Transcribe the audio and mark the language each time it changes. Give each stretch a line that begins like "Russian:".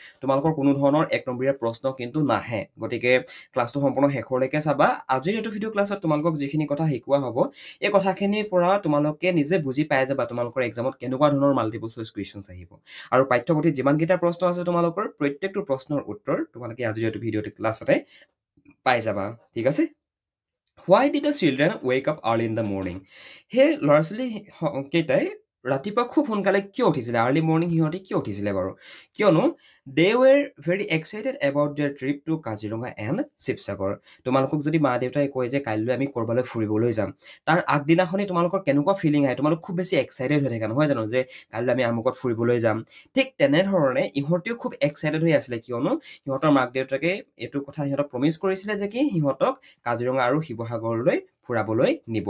Assamese: তোমালোকৰ কোনো ধৰণৰ এক নম্বৰীয়া প্ৰশ্ন কিন্তু নাহে, গতিকে ক্লাছটো সম্পূৰ্ণ শেষলৈকে চাবা। আজিৰ এইটো ভিডিঅ' ক্লাছত তোমালোকক যিখিনি কথা শিকোৱা হ'ব, এই কথাখিনিৰ পৰা তোমালোকে নিজে বুজি পাই যাবা তোমালোকৰ এক্সামত কেনেকুৱা ধৰণৰ মাল্টিপল চইচ কুৱেশ্যনছ আহিব। আৰু পাঠ্যপুথিত যিমানকেইটা প্ৰশ্ন আছে তোমালোকৰ প্ৰত্যেকটো প্ৰশ্নৰ উত্তৰ তোমালোকে আজিৰ এইটো ভিডিঅ' ক্লাছতে পাই যাবা। ঠিক আছে?
English: Why did the children wake up early in the morning?
Assamese: সেই ল'ৰা ছোৱালী কেইটাই ৰাতিপুৱা খুব সোনকালে কিয় উঠিছিলে?
English: early morning
Assamese: সিহঁতে কিয় উঠিছিলে বাৰু?
English: কিয়নো they were very excited about their trip to Kaziranga and Sivasagar.
Assamese: তোমালোকক যদি মা দেউতাই কয় যে কাইলৈ আমি ক'ৰবালৈ ফুৰিবলৈ যাম, তাৰ আগদিনাখনি তোমালোকৰ কেনেকুৱা ফিলিং আহে? তোমালোক খুব বেছি এক্সাইটেড হৈ থাকা নহয় জানো, যে কাইলৈ আমি আমুকত ফুৰিবলৈ যাম। ঠিক তেনেধৰণে ইহঁতেও খুব এক্সাইটেড হৈ আছিলে, কিয়নো সিহঁতৰ মাক দেউতাকে এইটো কথা সিহঁতক প্ৰমিছ কৰিছিলে যে কি সিহঁতক কাজিৰঙা আৰু শিৱসাগৰলৈ ফুৰাবলৈ নিব।